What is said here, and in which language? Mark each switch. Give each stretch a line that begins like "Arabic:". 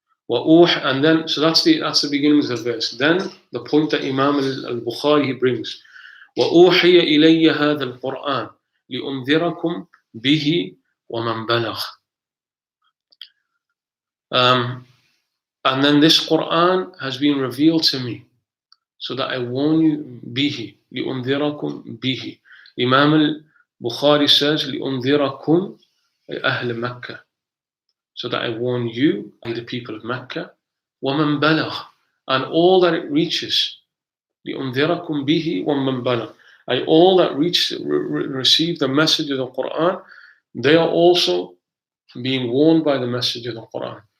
English: And then, so that's the beginning of the verse. Then the point that Imam al-Bukhari brings,
Arabic: وَأُوحِيَ إِلَيَّ هَذَا الْقُرْآنِ لِأُنذِرَكُمْ بِهِ وَمَنْ بَلَغَ.
English: And then this Quran has been revealed to me, so that I warn you, bihi,
Arabic: لِأُنذِرَكُمْ bihi.
English: Imam al-Bukhari says,
Arabic: لِأُنذِرَكُمْ أهل
English: Mecca. so that I warn you, the people of Mecca,
Arabic: وَمَنْ بَلَغْ,
English: and all that it reaches,
Arabic: لِأُنذِرَكُمْ بِهِ وَمَنْ بَلَغْ,
English: all that receive the message of the Quran, they are also being warned by the message of the Quran.